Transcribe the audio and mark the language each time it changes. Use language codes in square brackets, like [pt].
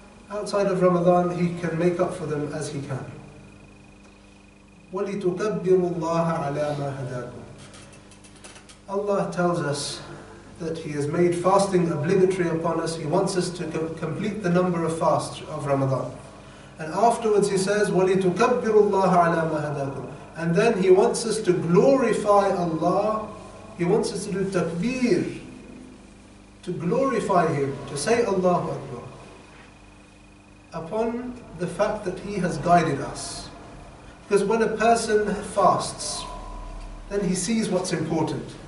[en] Outside of Ramadan, he can make up for them as he can. [ar] وَلِتُكَبِّرُوا اللَّهَ عَلَى مَا هَدَاكُمْ. [en] Allah tells us that He has made fasting obligatory upon us. He wants us to complete the number of fasts of Ramadan. And afterwards He says, [ar] وَلِتُكَبِّرُوا اللَّهَ عَلَى مَا هَدَاكُمْ. [en] And then He wants us to glorify Allah. He wants us to do takbir, to glorify Him, to say Allahu Akbar, upon the fact that He has guided us. Because when a person fasts, then he sees what's important.